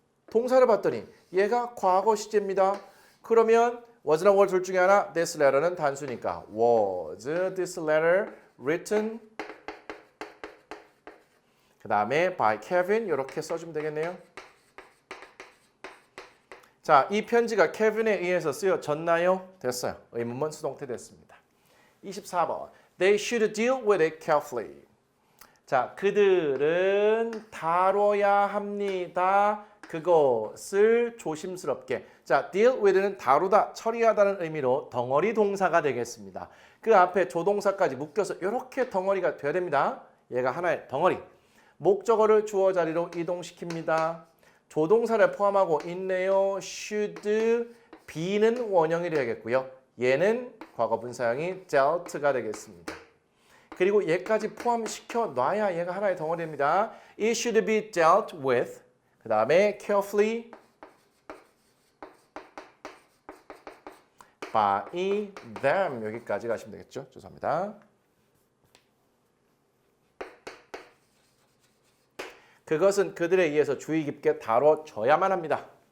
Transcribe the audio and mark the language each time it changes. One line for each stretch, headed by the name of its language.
Korean: 동사를 봤더니 얘가 과거 시제입니다. 그러면 was나 were 둘 중에 하나 this letter는 단수니까
English: was this letter written
Korean: 그 다음에 by Kevin 이렇게 써주면 되겠네요. 자, 이 편지가 케빈에 의해서 쓰여졌나요? 됐어요. 의문문 수동태 됐습니다.
English: 24번 They should deal with it carefully.
Korean: 자, 그들은 다뤄야 합니다. 그것을 조심스럽게. 자, deal with는 다루다, 처리하다는 의미로 덩어리 동사가 되겠습니다. 그 앞에 조동사까지 묶여서 이렇게 덩어리가 돼야 됩니다. 얘가 하나의 덩어리. 목적어를 주어 자리로 이동시킵니다. 조동사를 포함하고 있네요. should, be는 원형이 되겠고요. 얘는 과거 분사형이 dealt가 되겠습니다. 그리고 얘까지 포함시켜 놔야 얘가 하나의 덩어리입니다.
English: It should be dealt with.
Korean: 그 다음에
English: carefully by them.
Korean: 여기까지 가시면 되겠죠. 죄송합니다. 그것은 그들에 의해서 주의 깊게 다뤄져야만 합니다.